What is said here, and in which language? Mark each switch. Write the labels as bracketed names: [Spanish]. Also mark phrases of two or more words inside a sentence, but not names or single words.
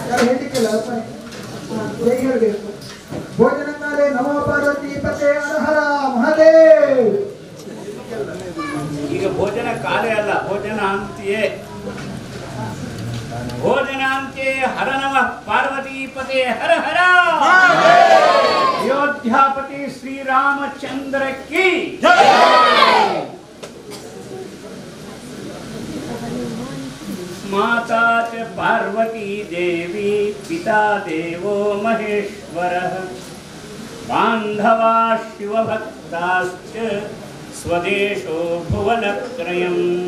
[Sanskrit] ಭೋಜನ ಕಾಲೇ ನಮೋ ಪಾರ್ವತಿ ಪತೆ ಹರ ಹರ ಮಹಾದೇವ್. [Kannada] ಈಗ [Sanskrit] ಭೋಜನ ಕಾಲೇ [Kannada] ಅಲ್ಲ, [Sanskrit] ಭೋಜನ ಅಂತ್ಯೇ. ಭೋಜನ ಅಂತ್ಯೇ ಹರ ನಮಃ ಪಾರ್ವತಿ ಪತೆ ಹರ ಹರ. [Hindi] अयोध्यापति श्रीरामचंद्र की. [Sanskrit] माता च पार्वती देवी पिता देवो महेश्वरः बान्धवा शिवभक्ताश्च स्वदेशो भुवनत्रयम्